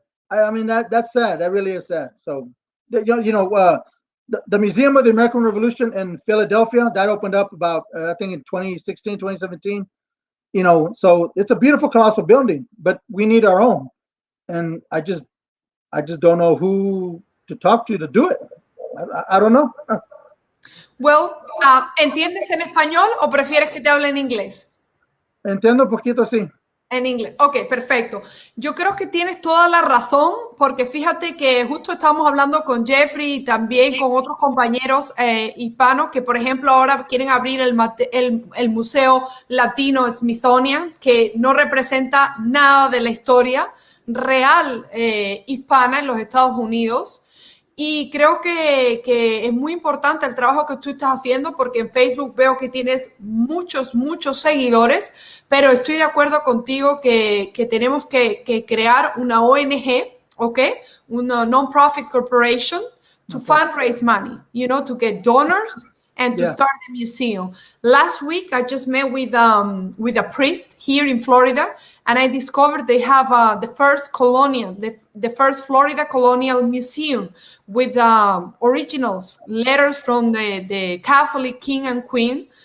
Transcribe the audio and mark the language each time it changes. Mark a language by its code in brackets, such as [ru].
[en] I mean, that's sad. That really is sad. So, the Museum of the American Revolution in Philadelphia, that opened up about, I think in 2016, 2017, so it's a beautiful, colossal building, but we need our own. And I just don't know who to talk to do it. I don't know. [es] Well, ¿entiendes en español o prefieres que te hable en inglés? Entiendo un poquito, sí. En inglés. Ok, perfecto. Yo creo que tienes toda la razón, porque fíjate que justo estábamos hablando con Jeffrey y también con otros compañeros hispanos que, por ejemplo, ahora quieren abrir el Museo Latino Smithsonian, que no representa nada de la historia real hispana en los Estados Unidos. Y creo que es muy importante el trabajo que tú estás haciendo, porque en Facebook veo que tienes muchos seguidores, pero estoy de acuerdo contigo que tenemos que crear una ONG, ¿ok? [en] Una non-profit corporation to fundraise money, you know, to get donors and to start the museum. Last week, I just met with a priest here in Florida, and I discovered they have the first Florida colonial museum with originals, letters from the Catholic king and queen.